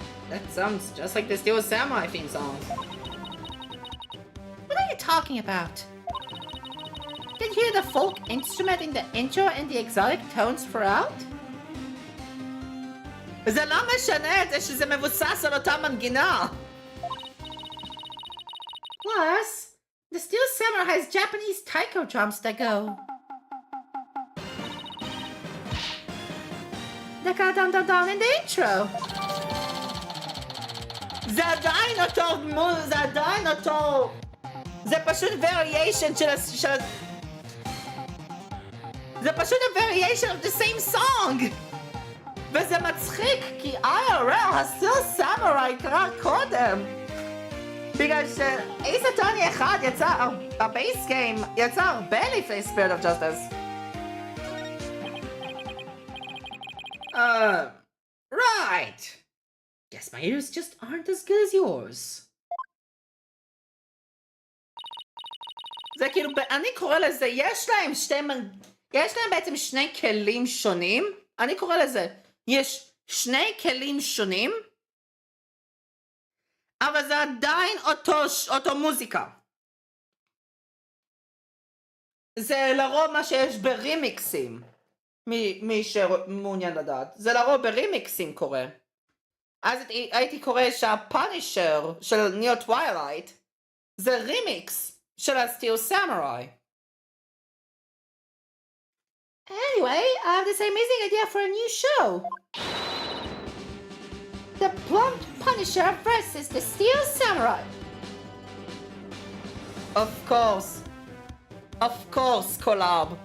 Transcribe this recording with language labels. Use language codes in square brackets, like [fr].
[en] That sounds just like the Steel Samurai theme song. What are you talking about? Did you hear the folk instrument in the intro and the exotic tones throughout? [he] זה לא משנה את זה שזה מבוסס על אותה מנגינה. [en] Plus, the Steel Samurai has Japanese taiko drums that go. They go down down down in the intro. [he] זה עדיין אותו... זה פשוט variation זה פשוט ה-variation [en] of the same song! [he] וזה מצחיק, כי IRL, הסטיל סמוראי קרה קודם. בגלל שאייס אטורני אחד יצא, הבייס גיים יצא הרבה לפני Spirit of Justice. [en] Right. Guess my ears just aren't as good as yours. [he] זה כאילו, אני קורא לזה, יש להם בעצם שני כלים שונים. אני קורא לזה, יש שני כלים שונים, אבל זה עדיין אותו מוזיקה. זה לרוב מה שיש ברימיקסים, מי שמעוניין לדעת. זה לרוב ברימיקסים קורה. אז הייתי קורא שהפאנישר של ניו טווילייט זה רימיקס של הסטיל סמוראי. [en] Anyway, I have this amazing idea for a new show. The Plump Punisher versus the Steel Samurai. Of course, קולאב.